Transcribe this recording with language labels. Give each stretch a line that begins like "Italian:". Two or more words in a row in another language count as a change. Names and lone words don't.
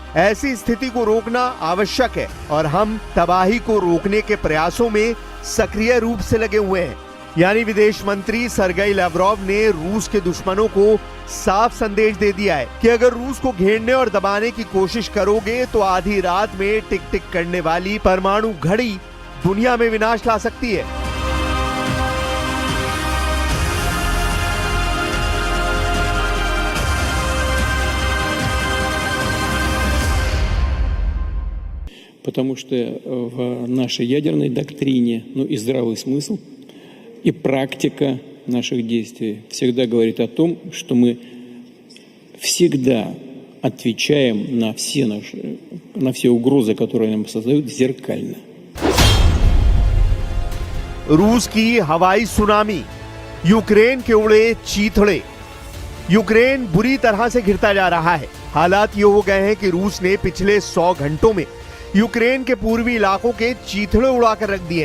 Hindi: ऐसी स्थिति को रोकना आवश्यक है और हम तबाही को रोकने के प्रयासों में सक्रिय रूप से लगे हुए हैं। यानी विदेश मंत्री सरगेई लावरोव ने रूस के दुश्मनों को साफ संदेश दे दिया है कि अगर रूस को घेरने और दबाने की कोशिश करोगे तो आधी रात में टिक टिक करने वाली परमाणु घड़ी दुनिया में विनाश ला सकती है।
Russian: Потому что в нашей ядерной доктрине, и здравый смысл, и практика наших действий всегда говорит о том, что мы всегда отвечаем на все угрозы, которые нам создают, зеркально.
Hindi: रूस की हवाई सुनामी, यूक्रेन के उड़े चीथड़े। यूक्रेन बुरी तरह से घिरता जा रहा है। हालात ये हो गए हैं कि रूस ने पिछले 100 घंटों में यूक्रेन के पूर्वी इलाकों के चीथड़े उड़ाकर रख दिए हैं।